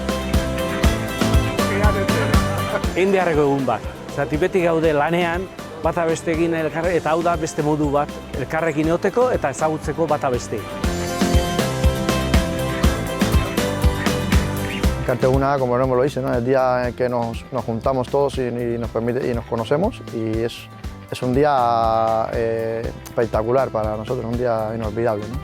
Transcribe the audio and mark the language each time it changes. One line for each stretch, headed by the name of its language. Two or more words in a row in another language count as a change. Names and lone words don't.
Basque: Egin beharreko egun bat. Zati beti gaude lanean, bata besteekin eta hau da beste modu bat elkarrekin egoteko eta ezagutzeko bata beste. Elkarteguna,
Spanish: como el nombre lo dice, ¿no? El día en que nos juntamos todos y nos conocemos y es un día espectacular para nosotros, un día inolvidable, ¿no?